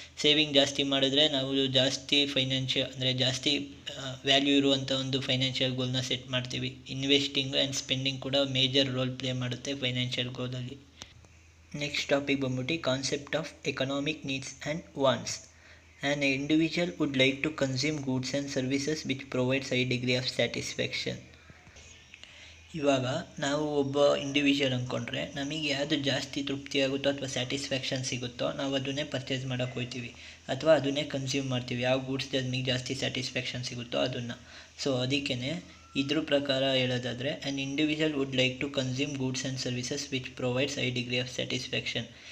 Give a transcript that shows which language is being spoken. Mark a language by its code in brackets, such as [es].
[kn] Saving ಜಾಸ್ತಿ ಮಾಡಿದ್ರೆ ನಾವು ಜಾಸ್ತಿ ಜಾಸ್ತಿ ವ್ಯಾಲ್ಯೂ ಇರುವಂಥ ಒಂದು ಫೈನಾನ್ಷಿಯಲ್ ಗೋಲ್ನ ಸೆಟ್ ಮಾಡ್ತೀವಿ. ಇನ್ವೆಸ್ಟಿಂಗ್ ಆ್ಯಂಡ್ ಸ್ಪೆಂಡಿಂಗ್ ಕೂಡ ಮೇಜರ್ ರೋಲ್ ಪ್ಲೇ ಮಾಡುತ್ತೆ ಫೈನಾನ್ಷಿಯಲ್ ಗೋಲಲ್ಲಿ. [en] Next topic ಬಂದ್ಬಿಟ್ಟು concept of economic needs and wants. An individual would like to consume goods and services which provides high degree of satisfaction. [kn] ಇವಾಗ ನಾವು ಒಬ್ಬ individual ಅಂದ್ಕೊಂಡ್ರೆ ನಮಗೆ ಯಾವುದು ಜಾಸ್ತಿ ತೃಪ್ತಿ ಆಗುತ್ತೋ ಅಥವಾ ಸ್ಯಾಟಿಸ್ಫ್ಯಾಕ್ಷನ್ ಸಿಗುತ್ತೋ ನಾವು ಅದನ್ನೇ ಪರ್ಚೇಸ್ ಮಾಡೋಕ್ಕೆ ಹೋಗ್ತೀವಿ ಅಥವಾ ಅದನ್ನೇ ಕನ್ಸ್ಯೂಮ್ ಮಾಡ್ತೀವಿ. ಯಾವ ಗೂಡ್ಸ್ ನಮಗೆ ಜಾಸ್ತಿ ಸ್ಯಾಟಿಸ್ಫ್ಯಾಕ್ಷನ್ ಸಿಗುತ್ತೋ ಅದನ್ನು. ಸೊ ಅದಕ್ಕೇ ಇದ್ರ ಪ್ರಕಾರ ಹೇಳೋದಾದರೆ [en] An individual would like to consume goods and services which provides high degree of satisfaction.